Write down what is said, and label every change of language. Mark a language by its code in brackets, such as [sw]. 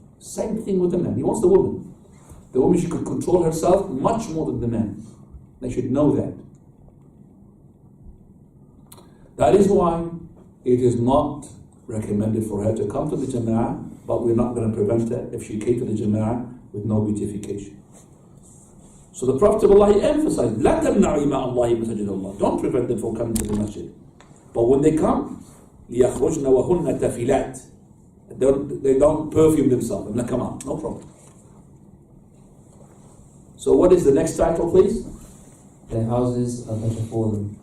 [en] Same thing with the man. He wants the woman. The woman, she could control herself much more than the man. They should know that. That is why it is not recommended for her to come to the Jama'ah, but we're not going to prevent her if she came to the Jama'ah with no beautification. So the Prophet ﷺ emphasized, [ar] لا تمنعوا إماء الله مساجد الله. [en] Don't prevent them from coming to the masjid. But when they come, [ar] ليخرجن وهن تفلات. [en] They don't perfume themselves. And they come out, no problem. So what is the next title, please? Their houses are better for them.